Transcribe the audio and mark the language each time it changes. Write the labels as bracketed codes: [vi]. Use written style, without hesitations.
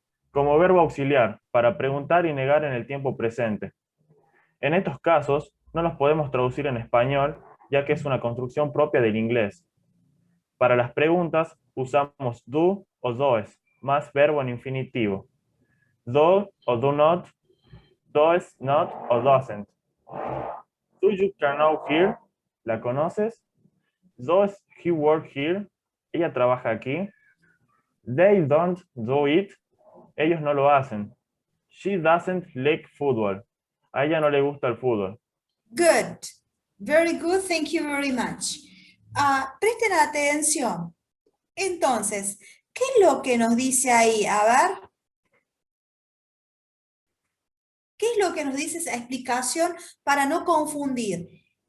[es] Como verbo auxiliar, para preguntar y negar en el tiempo presente. En estos casos, no los podemos traducir en español, ya que es una construcción propia del inglés. Para las preguntas, usamos do o does, más verbo en infinitivo. [en] Do o do not, does not o doesn't. Do you know here? [es] ¿La conoces? [en] Does he work here? [es] ¿Ella trabaja aquí? [en] They don't do it. [es] Ellos no lo hacen. [en] She doesn't like football. [es] A ella no le gusta el fútbol. [en] Good. Very good. Thank you very much. [es] Presten atención. Entonces, ¿qué es lo que nos dice ahí? A ver. ¿Qué es lo que nos dice esa explicación para no confundir?